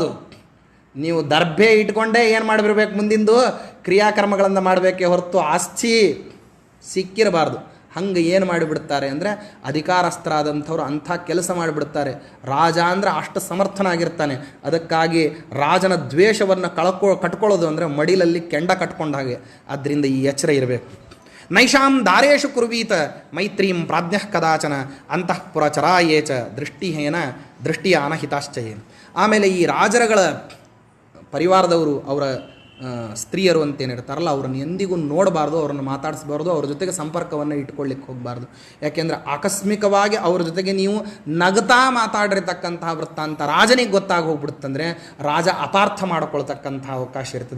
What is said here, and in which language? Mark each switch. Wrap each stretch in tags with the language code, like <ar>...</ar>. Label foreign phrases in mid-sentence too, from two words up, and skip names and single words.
<kn>ನೀವು ದರ್ಭೆ ಇಟ್ಕೊಂಡೇ ಏನು ಮಾಡಿಬಿಡ್ಬೇಕು, ಮುಂದಿಂದು ಕ್ರಿಯಾಕರ್ಮಗಳನ್ನು ಮಾಡಬೇಕೇ ಹೊರತು ಆಸ್ತಿ ಸಿಕ್ಕಿರಬಾರ್ದು. ಹಂಗೆ ಏನು ಮಾಡಿಬಿಡ್ತಾರೆ ಅಂದರೆ ಅಧಿಕಾರಸ್ಥರಾದಂಥವ್ರು ಅಂಥ ಕೆಲಸ ಮಾಡಿಬಿಡ್ತಾರೆ. ರಾಜ ಅಂದರೆ ಅಷ್ಟು ಸಮರ್ಥನಾಗಿರ್ತಾನೆ. ಅದಕ್ಕಾಗಿ ರಾಜನ ದ್ವೇಷವನ್ನು ಕಟ್ಕೊಳ್ಳೋದು ಅಂದರೆ ಮಡಿಲಲ್ಲಿ ಕೆಂಡ ಕಟ್ಕೊಂಡ ಹಾಗೆ. ಆದ್ದರಿಂದ ಈ ಎಚ್ಚರ ಇರಬೇಕು.</kn> <sa>ನೈಷಾಂ ದಾರೇಶು ಕುರ್ವೀತ ಮೈತ್ರೀಂ ಪ್ರಾಜ್ಞಃ ಕದಾಚನ ಅಂತಃಪುರ ಚರಾಯೇಚ ದೃಷ್ಟಿಯ ಅನಹಿತಾಶ್ಚಯೇನು.</sa> <kn>ಆಮೇಲೆ ಈ ರಾಜರುಗಳ ಪರಿವಾರದವರು, ಅವರ ಸ್ತ್ರೀಯರು ಅಂತೇನಿರ್ತಾರಲ್ಲ, ಅವ್ರನ್ನ ಎಂದಿಗೂ ನೋಡಬಾರ್ದು, ಅವ್ರನ್ನ ಮಾತಾಡಿಸ್ಬಾರ್ದು, ಅವ್ರ ಜೊತೆಗೆ ಸಂಪರ್ಕವನ್ನು ಇಟ್ಕೊಳ್ಳಿಕ್ಕೆ ಹೋಗಬಾರ್ದು. ಯಾಕೆಂದರೆ ಆಕಸ್ಮಿಕವಾಗಿ ಅವ್ರ ಜೊತೆಗೆ ನೀವು ನಗತಾ ಮಾತಾಡಿರ್ತಕ್ಕಂತಹ ವೃತ್ತಾಂತ ರಾಜನಿಗೆ ಗೊತ್ತಾಗಿ ಹೋಗ್ಬಿಡುತ್ತಂದರೆ ರಾಜ ಅಪಾರ್ಥ ಮಾಡಿಕೊಳ್ತಕ್ಕಂಥ ಅವಕಾಶ ಇರ್ತದೆ.</kn>